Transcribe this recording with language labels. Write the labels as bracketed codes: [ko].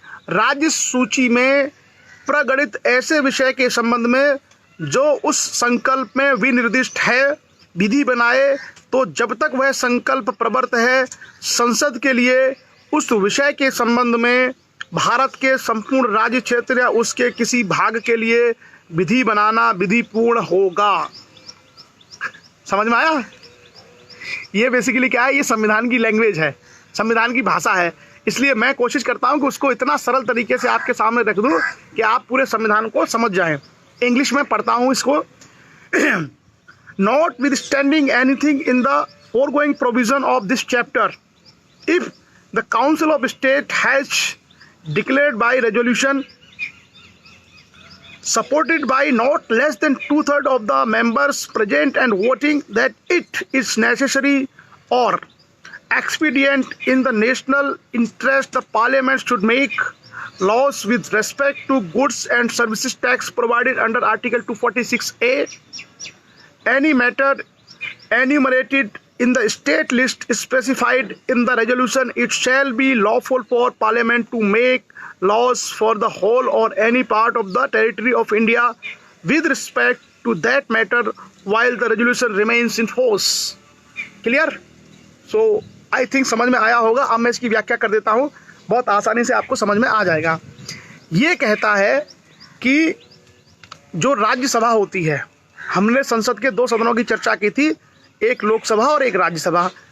[hi] राज्य सूची में प्रगणित ऐसे विषय के संबंध में जो उस संकल्प में विनिर्दिष्ट है विधि बनाए, तो जब तक वह संकल्प प्रवर्त है संसद के लिए उस विषय के संबंध में भारत के संपूर्ण राज्य क्षेत्र या उसके किसी भाग के लिए विधि बनाना विधिपूर्ण होगा। समझ में आया? ये बेसिकली क्या है, ये संविधान की लैंग्वेज है, संविधान की भाषा है, इसलिए मैं कोशिश करता हूं कि उसको इतना सरल तरीके से आपके सामने रख दूं कि आप पूरे संविधान को समझ जाएं। इंग्लिश में पढ़ता हूं इसको। [en] Notwithstanding anything in the foregoing provision of this chapter, if the Council of State has declared by resolution supported by not less than 2/3 of the members present and voting that it is necessary or expedient in the national interest, the Parliament should make laws with respect to goods and services tax provided under Article 246A. Any matter enumerated in the state list specified in the resolution, it shall be lawful for Parliament to make laws for the whole or any part of the territory of India with respect to that matter while the resolution remains in force. Clear? So I think [hi] समझ में आया होगा। अब मैं इसकी व्याख्या कर देता हूँ, बहुत आसानी से आपको समझ में आ जाएगा। ये कहता है कि जो राज्यसभा होती है, हमने संसद के 2 सदनों की चर्चा की थी, एक लोकसभा और एक राज्यसभा।